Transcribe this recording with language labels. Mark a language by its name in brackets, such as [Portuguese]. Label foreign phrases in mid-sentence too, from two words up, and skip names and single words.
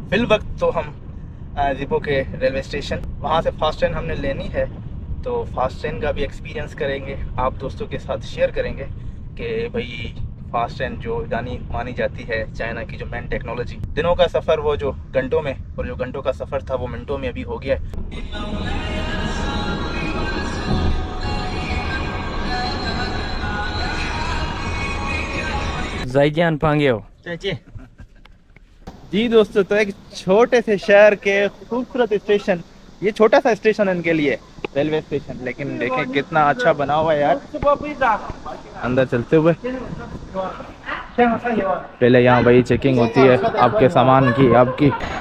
[Hindi] फिल वक्त तो हम ज़िबो के [English] railway station, [Hindi] वहाँ से [English] fast train [Hindi] हमने लेनी है, तो [English] fast train [Hindi] का भी एक्सपीरियंस करेंगे, आप दोस्तों के साथ शेयर करेंगे कि भाई [English] fast train [Hindi] जो जानी मानी जाती है चाइना की, जो [English] main technology, [Hindi] दिनों का सफ़र वो जो घंटों में, और जो घंटों का सफ़र था वो मिनटों में अभी हो गया है। [Chinese] 再见朋友。再见। [Hindi] जी दोस्तों, तो एक छोटे से शहर के खूबसूरत स्टेशन, ये छोटा सा स्टेशन इनके लिए [English] railway station, [Hindi] लेकिन देखें कितना अच्छा बना हुआ है यार। अंदर चलते हुए पहले यहाँ वही चेकिंग होती है आपके सामान की, आपकी।